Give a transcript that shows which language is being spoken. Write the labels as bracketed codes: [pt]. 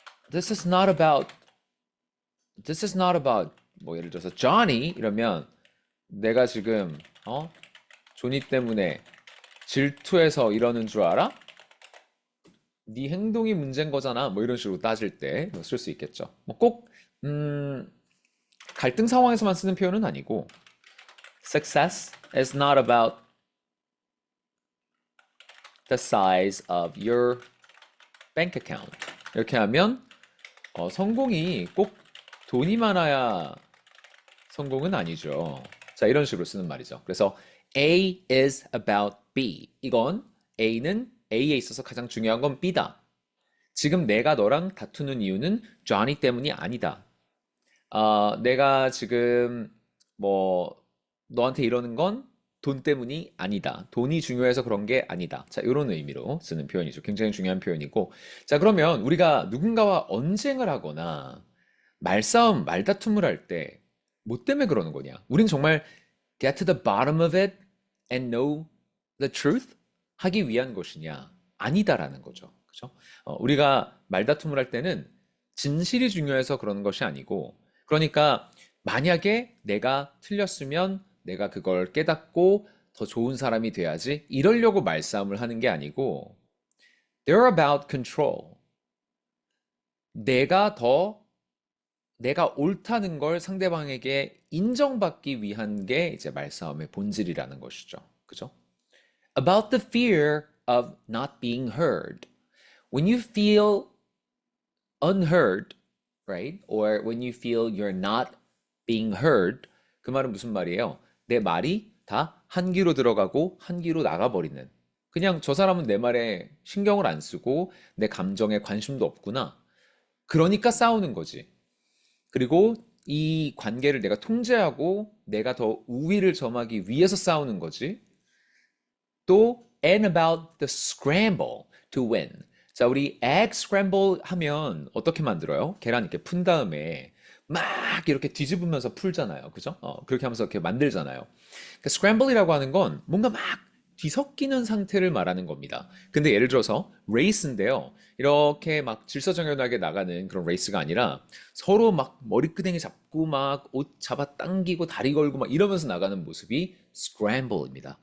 [en] This is not about This is not about [ko] 뭐 예를 들어서 Johnny 이러면 내가 지금 조니 때문에 질투해서 이러는 줄 알아? 네 행동이 문제인 거잖아. 뭐 이런 식으로 따질 때 쓸 수 있겠죠. 뭐 꼭 갈등 상황에서만 쓰는 표현은 아니고 [en] Success is not about the size of your bank account. [ko] 이렇게 하면 성공이 꼭 돈이 많아야 성공은 아니죠. 자, 이런 식으로 쓰는 말이죠. [en] 그래서 A is about B. [ko] 이건 A는 A에 있어서 가장 중요한 건 B다. 지금 내가 너랑 다투는 이유는 Johnny 때문이 아니다. 내가 지금 뭐 너한테 이러는 건 돈 때문이 아니다. 돈이 중요해서 그런 게 아니다. 자, 이런 의미로 쓰는 표현이죠. 굉장히 중요한 표현이고. 자, 그러면 우리가 누군가와 언쟁을 하거나 말싸움, 말다툼을 할 때 뭐 때문에 그러는 거냐? 우린 정말 [en] get to the bottom of it and know the truth [ko] 하기 위한 것이냐? 아니다라는 거죠. 그죠? 우리가 말다툼을 할 때는 진실이 중요해서 그러는 것이 아니고, 그러니까 만약에 내가 틀렸으면 내가 그걸 깨닫고 더 좋은 사람이 돼야지 이러려고 말싸움을 하는 게 아니고 [en] they're about control. [ko] 내가 옳다는 걸 상대방에게 인정받기 위한 게 이제 말싸움의 본질이라는 것이죠. 그죠? [en] About the fear of not being heard. When you feel unheard, right? Or when you feel you're not being heard, [ko] 그 말은 무슨 말이에요? 내 말이 다 한 귀로 들어가고 한 귀로 나가버리는. 그냥 저 사람은 내 말에 신경을 안 쓰고 내 감정에 관심도 없구나. 그러니까 싸우는 거지. 그리고 이 관계를 내가 통제하고 내가 더 우위를 점하기 위해서 싸우는 거지. 또 [en] and about the scramble to win. [ko] 자, 우리 egg scramble 하면 어떻게 만들어요? 계란 이렇게 푼 다음에 막 이렇게 뒤집으면서 풀잖아요. 그죠? 그렇게 하면서 이렇게 만들잖아요. 그러니까 scramble이라고 하는 건 뭔가 막 뒤섞이는 상태를 말하는 겁니다. 근데 예를 들어서 레이스인데요. 이렇게 막 질서정연하게 나가는 그런 레이스가 아니라 서로 막 머리끄댕이 잡고 막 옷 잡아 당기고 다리 걸고 막 이러면서 나가는 모습이 scramble입니다.